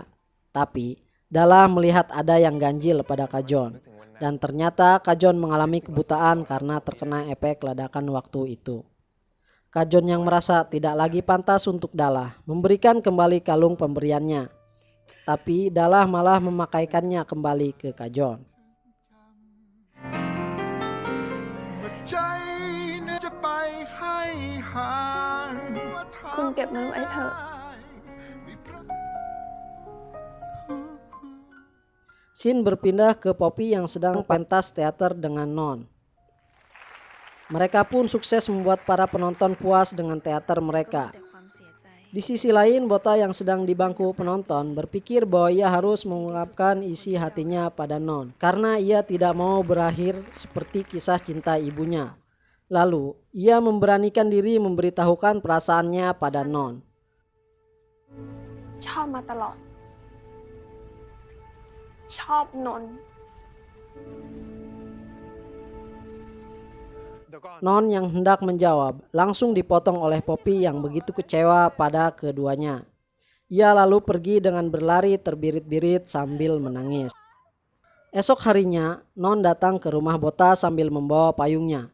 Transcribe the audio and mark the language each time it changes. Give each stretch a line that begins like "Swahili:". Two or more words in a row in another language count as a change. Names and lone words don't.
Indonesian: Tapi Dalla melihat ada yang ganjil pada Kajon. Dan ternyata Kajon mengalami kebutaan karena terkena efek ledakan waktu itu. Kajon yang merasa tidak lagi pantas untuk Dalla memberikan kembali kalung pemberiannya. Tapi Dalla malah memakaikannya kembali ke Kajon.
Thai: คุณเก็บมันไว้เถอะ
Indonesian: Scene berpindah ke Poppy yang sedang pentas teater dengan Non. Mereka pun sukses membuat para penonton puas dengan teater mereka. Di sisi lain, Bota yang sedang di bangku penonton berpikir bahwa ia harus mengungkapkan isi hatinya pada Non karena ia tidak mau berakhir seperti kisah cinta ibunya. Lalu, ia memberanikan diri memberitahukan perasaannya pada Non.
Thai: ชอบมาตลอด ชอบนนท์
Indonesian: Non yang hendak menjawab langsung dipotong oleh Poppy yang begitu kecewa pada keduanya. Ia lalu pergi dengan berlari terbirit-birit sambil menangis. Esok harinya, Non datang ke rumah Bota sambil membawa payungnya.